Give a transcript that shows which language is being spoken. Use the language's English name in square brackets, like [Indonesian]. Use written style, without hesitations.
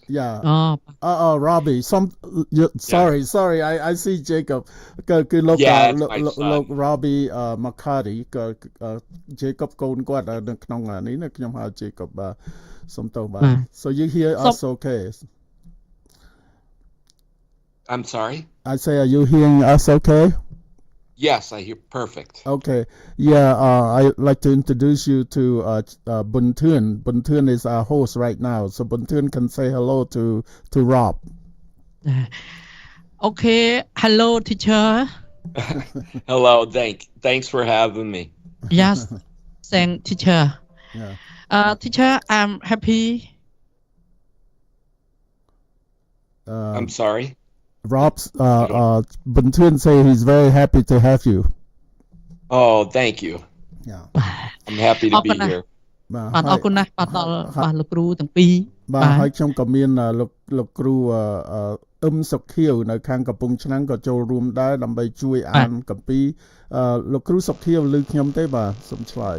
[English] Yeah. Robby. Sorry. I see Jacob. [Khmer] គឺលោក Robby McCathy ក៏ Jacob កូនគាត់នៅក្នុងនេះណាខ្ញុំហៅ Jacob បាទសុំទោសបាទ [English] So you hear us okay? I'm sorry. I say are you hearing us okay? Yes, I hear perfect. Okay. Yeah, I'd like to introduce you to Buntun. Buntun is our host right now. So Buntun can say hello to Rob. Okay. Hello, teacher. Hello. Thanks for having me. Yes. Thank teacher. Yeah. Teacher, I'm happy. I'm sorry. Rob's Buntun say he's very happy to have you. Oh, thank you. Yeah. I'm happy to be here. [Khmer] បាទអរគុណណាស់បាទដល់បាទលោកគ្រូទាំងពីរ បាទហើយខ្ញុំក៏មានលោកគ្រូសុខៀវនៅខាងកំពង់ឆ្នាំងក៏ចូលរួមដែរដើម្បីជួយអានកាពីលោកគ្រូសុខៀវឮខ្ញុំទេបាទសូមឆ្លើយ